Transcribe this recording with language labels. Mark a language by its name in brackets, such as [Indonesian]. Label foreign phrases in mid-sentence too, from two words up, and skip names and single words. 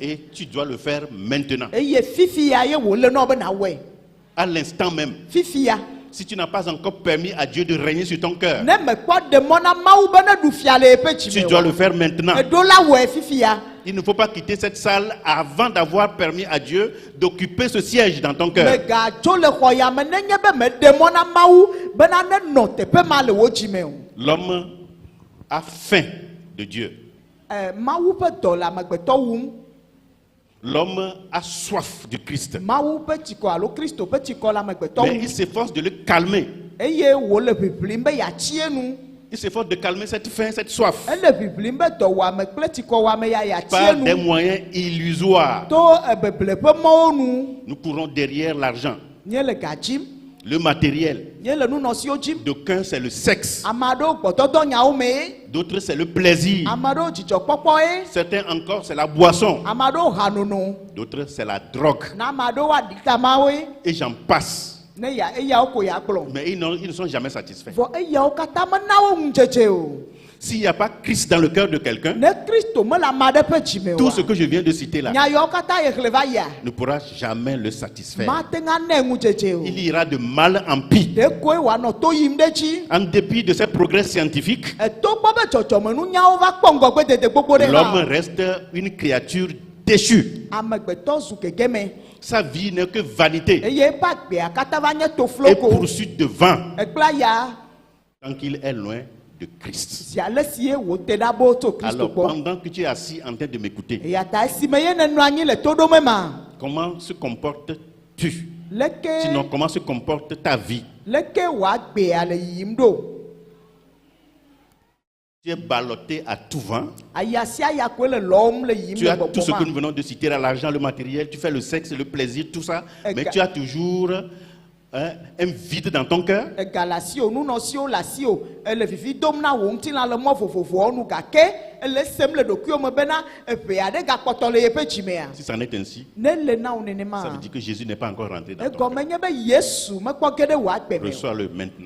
[French] Et tu dois le faire maintenant, [Ewe] eye fifi ya ye wòle nɔ be nawɔe [French] à l'instant même. [Ewe] fifi ya [French] Si tu n'as pas encore permis à Dieu de régner sur ton cœur, [Ewe] ne mekpɔ ɖe mɔ na Mawu be neɖu fia le eƒe [French] tu [Ewe] dzime [French] dois [Ewe] o [French] le faire maintenant. [Ewe] eɖo la wɔe fifi ya [French] Il ne faut pas quitter cette salle avant d'avoir permis à Dieu d'occuper ce siège dans ton cœur. [Ewe] megadzo le xɔ ya me nenye be meɖe mɔ na Mawu bena nenɔ teƒe ma le wo dzime o [French] L'homme a faim de Dieu. [Ewe] Mawu ƒe dɔ le amegbetɔ wum [French] L'homme a soif du Christ. [Ewe] Mawu ƒe tsikɔ alo Kristo ƒe tsikɔ le amegbetɔ [French] Mais [Ewe] wum [French] il s'efforce de le calmer. [Ewe] eye wòle ʋiʋlim be yatsi enu [French] Il s'efforce de calmer cette faim, cette soif, [Ewe] ele ʋiʋlim be dɔwɔame kple tsikɔwɔame ya yatsi [French] par des [Ewe] enu [French] moyens illusoires. [Ewe] to beble ƒe mɔwo nu [French] Nous courons derrière l'argent, [Ewe] nye le ga dzim [French] le matériel. [Ewe] nye le nunɔsiwo dzim [French] D'aucuns, c'est le sexe. [Ewe] ame aɖewo gbɔdɔdɔ nyawo mee [French] D'autres, c'est le plaisir. [Ewe] ame aɖewo dzidzɔkpɔkpɔe [French] Certains encore, c'est la boisson. [Ewe] ame aɖewo hanono [French] D'autres, c'est la drogue. [Ewe] na ame aɖewo aɖitamawoe [French] Et j'en passe. [Ewe] ne ya eyawo ko ya gblɔ [French] Mais ils ne sont jamais satisfaits. [Ewe] vɔ eyawo katã mena wo ŋudzedze o [French] S'il n'y a pas Christ dans le cœur de quelqu'un, [Ewe] ne Kristo mele ame aɖe ƒe dzime [French] tout [Ewe] o [French] ce que je viens de citer là [Ewe] nya yawo katã ye xlẽ va yia [French] ne pourra jamais le satisfaire. [Ewe] mate ŋu anɛ ŋudzedze o [French] Il ira de mal en pis. [Ewe] ɖekoe wòanɔ to yim ɖe dzi [French] En dépit de ces progrès scientifiques, [Ewe] togbɔ be dzɔdzɔmenunyawo va kpɔ ŋgɔgbedede gbogbo ɖe [French] l'homme [Ewe] hã [French] reste une créature déchue. [Ewe] amegbetɔ zu gegeme [French] Sa vie n'est que vanité [Ewe] eye eƒe agbea katã va nye [French] et [Ewe] tofloko [French] poursuite de vent [Ewe] ekpla ya [French] tant qu'il est loin de Christ. [Ewe] si ale si ye wòte ɖa bo tso Kristo [French] Alors, [Ewe] gbɔ [French] pendant que tu es assis en train de m'écouter, [Ewe] eya ta esime ye nenɔ anyi le toɖome ma [French] comment se comportes-tu? [Ewe] leke [French] Sinon, comment se comporte ta vie? [Ewe] leke wòagbea le yiyim ɖo [French] Tu es ballotté à tout vent. [Ewe] aya sia ya koe le lɔm le yiyim [French] Tu [Ewe] le [French] as tout ce que [Ewe] gbɔgbɔ [French] nous [Ewe] ma [French] venons de citer, l'argent, le matériel, tu fais le sexe, le plaisir, tout ça, Et mais [Ewe] ga- [French] tu as toujours un vide dans ton cœur. [Ewe] ega le asi o nunɔsiwo le asi o ele vivi dom na wò ŋutilã le mɔ vovovowo nu gake ele sem le ɖokuiwo me bena eʋe aɖe gakpɔtɔ le yeƒe dzimea [French] Si c'en est ainsi, [Ewe] ne le na wo [French] ça [Ewe] nenema [French] veut dire que Jésus n'est pas encore rentré dans ton cœur. [Ewe] egɔme nye be Yesu mekpɔ ge ɖe wò agbe me o [French] Reçois-le maintenant.